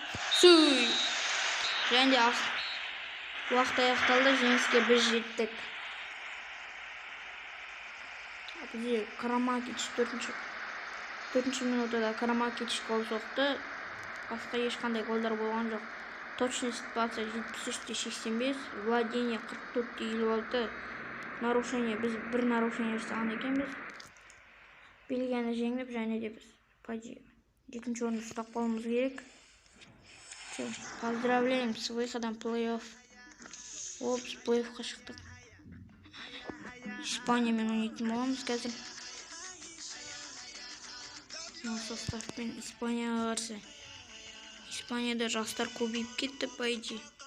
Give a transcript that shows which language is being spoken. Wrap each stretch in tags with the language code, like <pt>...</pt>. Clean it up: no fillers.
<kk>Суй. Және де уақыт аяқталды, жеңіске біз жеттік. Бізде Крамакич 4-ші минутада Крамакич гол соқты. Басқа ешқандай голдар болған жоқ.</kk> <ru>Точность паса 73-85, владение 44-56.</ru> <kk>Нарушение, біз бір нарушение жасаған екенбіз. Бельгияны жеңіп, және де біз екінші орынды ұстап қалуымыз керек.</kk> <ru>Поздравляем с выходом в плей-офф.</ru> <kk>Біз плей-оффқа шықтық. Испаниямен ойнайтын боламыз қазір. Составпен Испанияға қарсы. Испанияда жастар көбейіп кетті,</kk> <ru>пойди.</ru>